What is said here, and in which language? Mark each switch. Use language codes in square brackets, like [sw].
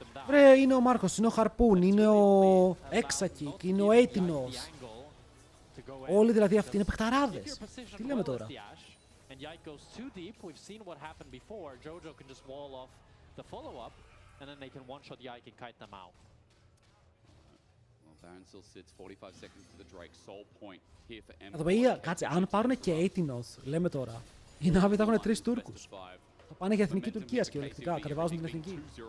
[el] Βρε, είναι ο Μάρκος, είναι ο Χαρπούν, είναι ο Exakik, είναι ο Έτινος. Όλοι δηλαδή αυτοί είναι παιχταράδες. Τι λέμε τώρα. [en] And Yike goes too deep. We've seen what happened before. Jojo can just wall off the follow-up. And then they can one-shot Yike and kite them out. Well, Baron still sits 45 seconds to the Drake. Soul point here for Mkoi. [el] Εδώ πέρα, κάτσε, αν πάρουν και Έτινος, λέμε τώρα, οι Νάβοι θα έχουν 3 Τούρκους. Θα πάνε για εθνική Τουρκίας κυριολεκτικά, κατεβάζουν την εθνική.